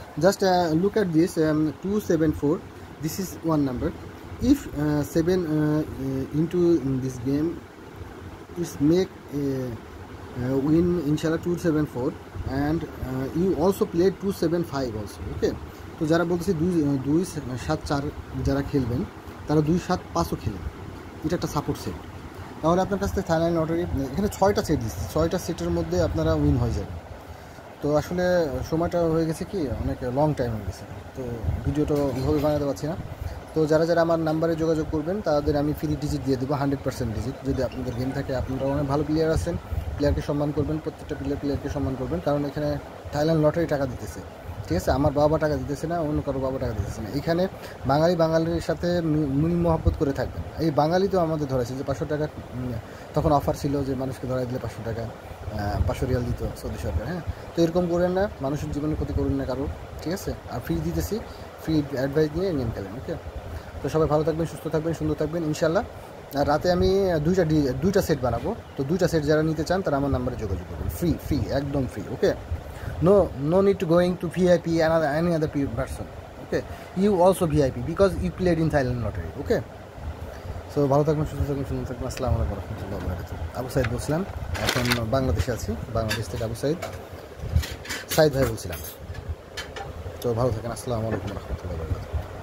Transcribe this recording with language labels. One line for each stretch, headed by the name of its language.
English: Just look at this 274. This is one number. If 7 into this game is make win inshallah 274, and you also played 275 also.
Bangla: Okay, তো যারা বলতেছে 2-7-4 যারা খেলবেন তারা 2-7-5ও খেলেন, এটা একটা সাপোর্ট সেট। তাহলে আপনার কাছ থেকে থাইল্যান্ড লটারি এখানে 6টা সেট দিচ্ছি, 6টা সেটের মধ্যে আপনারা উইন হয়ে যাবে। তো আসলে সময়টা হয়ে গেছে কি অনেক লং টাইম হয়ে গেছে, তো ভিডিওটা ওইভাবে বানাতে পারছি না। তো যারা যারা আমার নাম্বারে যোগাযোগ করবেন তাদের আমি ফ্রি ডিজিট দিয়ে দেবো, 100% ডিজিট। যদি আপনাদের গেম থাকে, আপনারা অনেক ভালো প্লেয়ার আছেন, প্লেয়ারকে সম্মান করবেন, প্রত্যেকটা প্লেয়ারকে সম্মান করবেন, কারণ এখানে থাইল্যান্ড লটারি টাকা দিতেছে, ঠিক আছে? আমার বাবা টাকা দিতেছে না, অন্য কারো বাবা টাকা দিতেছে না। এখানে বাঙালির সাথে মিল মহব্বত করে থাকবেন। এই বাঙালি তো আমাদের ধরেছে যে 500 টাকা, তখন অফার ছিল যে মানুষকে ধরাই দিলে 500 টাকা 500 রিয়াল দিত সৌদি সরকার। হ্যাঁ, তো এরকম করেন না, মানুষের জীবনে ক্ষতি করুন না কারো, ঠিক আছে? আর ফ্রি দিতেছি, ফ্রি অ্যাডভাইস নিয়ে গেম খেলেন। ওকে, তো সবাই ভালো থাকবেন, সুস্থ থাকবেন, সুন্দর থাকবেন ইনশাল্লাহ। আর রাতে আমি দুইটা সেট বানাবো, তো 2টা সেট যারা নিতে চান তারা আমার নাম্বারে যোগাযোগ করবেন, ফ্রি একদম free.
English: Okay, no need to going to VIP and any other person. Okay, you also VIP because you played in Thailand lottery.
Bangla: Okay, so ভালো থাকবেন, সুস্থ থাকবেন, সুন্দর থাকবেন। আসসালামু আলাইকুম ওয়া রাহমাতুল্লাহি ওয়া বারাকাতুহু। আবু সাইদ বলছিলাম, এখন বাংলাদেশে আছি, বাংলাদেশ থেকে আবু সাইদ ভাই বলছিলাম। তো ভালো থাকেন, আসসালামু আলাইকুম ওয়া রাহমাতুল্লাহি ওয়া বারাকাতুহু।